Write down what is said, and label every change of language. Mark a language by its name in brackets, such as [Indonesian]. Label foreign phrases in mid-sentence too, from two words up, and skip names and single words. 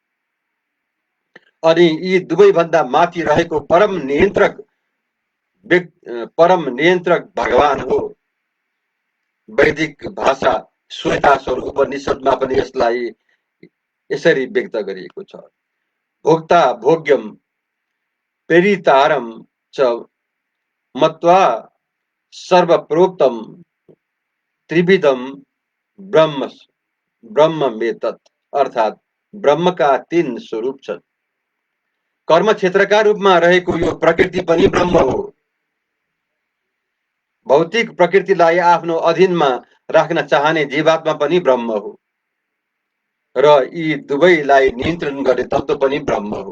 [Nepali] अनि यी दुवैभन्दा माथि रहेको परम नियन्त्रक भगवान हो। वैदिक भाषा श्वेताश्वर उपनिषदमा पनि यसलाई यसरी व्यक्त गरिएको छ। [Sanskrit] भोक्ता भोग्यम प्रेरितारम च मत्वा सर्वप्रोक्तम त्रिविधम ब्रह्ममेतत्, [Nepali] अर्थात ब्रह्मका तीन स्वरूप छन्। कर्म क्षेत्रका रूपमा रहेको यो प्रकृति पनि ब्रह्म हो। भौतिक प्रकृतिलाई आफ्नो अधीनमा राख्न चाहने जीवात्मा पनि ब्रह्म हो र यी दुवैलाई नियन्त्रण गर्ने तत्त्व पनि ब्रह्म हो।